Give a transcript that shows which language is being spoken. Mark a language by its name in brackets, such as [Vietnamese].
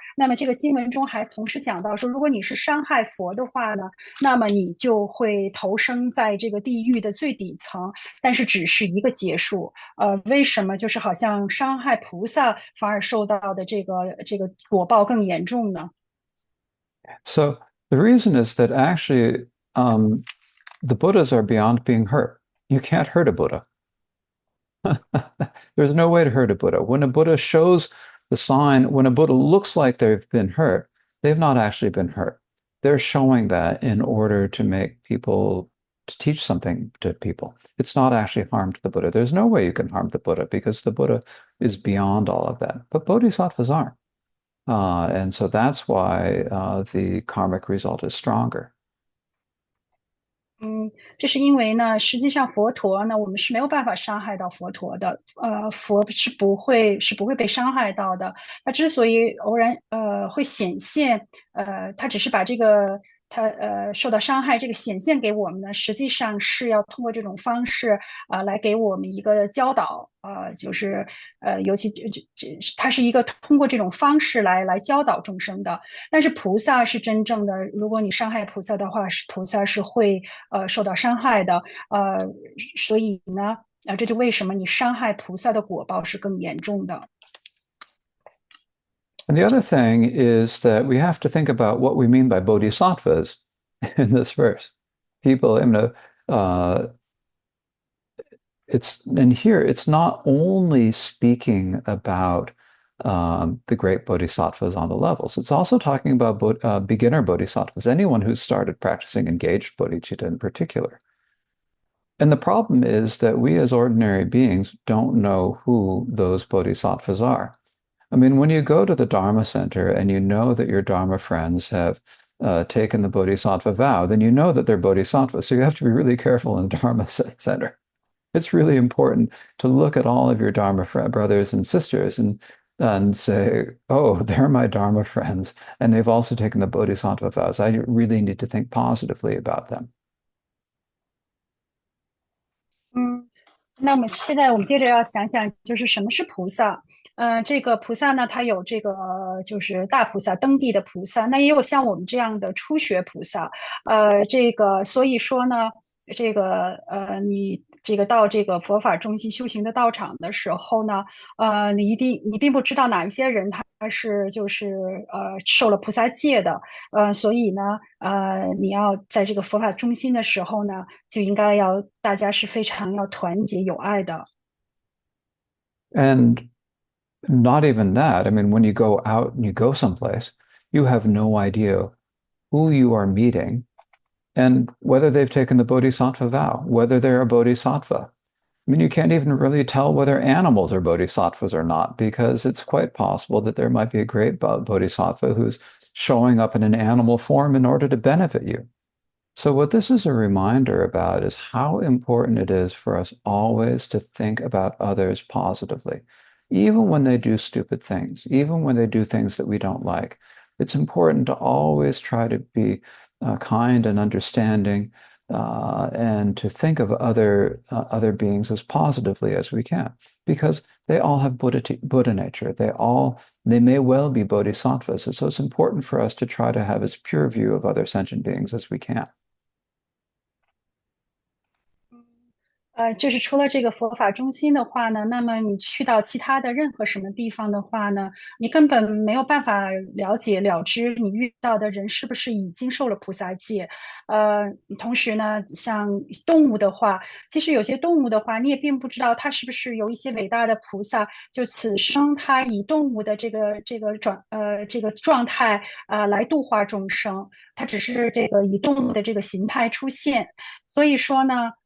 [Chinese] 那么这个经文中还同时讲到说，如果你是伤害佛的话呢，那么你就会投生在这个地狱的最底层，但是只是一个结束。为什么就是好像伤害菩萨反而受到的这个果报更严重呢？ [English] So the reason is that actually the Buddhas are beyond being hurt. You can't hurt a Buddha. There's no way to hurt a Buddha. When a Buddha shows the sign, when a Buddha looks like they've been hurt, they've not actually been hurt. They're showing that in order to make people, to teach something to people. It's not actually harm to the Buddha. There's no way you can harm the Buddha because the Buddha is beyond all of that. But bodhisattvas aren't. And so that's why the karmic result is stronger. [Chinese] 这是因为呢，实际上佛陀呢，我们是没有办法伤害到佛陀的。佛是不会被伤害到的。他之所以偶然会显现，他只是把他受到伤害这个显现给我们呢，实际上是要通过这种方式来给我们一个教导。就是尤其它是一个通过这种方式来教导众生的。但是菩萨是真正的，如果你伤害菩萨的话，菩萨是会受到伤害的。所以呢，这就为什么你伤害菩萨的果报是更严重的。 [English] And the other thing is that we have to think about what we mean by bodhisattvas in this verse. People, and here it's not only speaking about the great bodhisattvas on the levels. It's also talking about beginner bodhisattvas, anyone who's started practicing engaged bodhicitta in particular. And the problem is that we as ordinary beings don't know who those bodhisattvas are. I mean, when you go to the Dharma Center and you know that your Dharma friends have taken the Bodhisattva vow, then you know that they're bodhisattvas. So you have to be really careful in the Dharma Center. It's really important to look at all of your Dharma brothers and sisters and say, oh, they're my Dharma friends, and they've also taken the Bodhisattva vows. I really need to think positively about them. [Chinese] 嗯，那么现在我们接着要想想，就是什么是菩萨？这个菩萨呢，它有这个就是大菩萨、登地的菩萨，那也有像我们这样的初学菩萨。这个所以说呢，这个你这个到这个佛法中心修行的道场的时候呢，你并不知道哪一些人他是就是受了菩萨戒的，所以呢，你要在这个佛法中心的时候呢，就应该要大家是非常要团结友爱的。 [English] And not even that. I mean, when you go out and you go someplace, you have no idea who you are meeting and whether they've taken the bodhisattva vow, whether they're a bodhisattva. I mean, you can't even really tell whether animals are bodhisattvas or not, because it's quite possible that there might be a great bodhisattva who's showing up in an animal form in order to benefit you. So what this is a reminder about is how important it is for us always to think about others positively, even when they do stupid things, even when they do things that we don't like. It's important to always try to be kind and understanding, and to think of other beings as positively as we can, because they all have Buddha nature. They may well be bodhisattvas. And so it's important for us to try to have as pure view of other sentient beings as we can. [Chinese] 就是除了这个佛法中心的话呢，那么你去到其他的任何什么地方的话呢，你根本没有办法了解了知你遇到的人是不是已经受了菩萨戒。呃，同时呢，像动物的话，其实有些动物的话，你也并不知道它是不是有一些伟大的菩萨，就此生它以动物的这个状态来度化众生，它只是这个以动物的这个形态出现。所以说呢。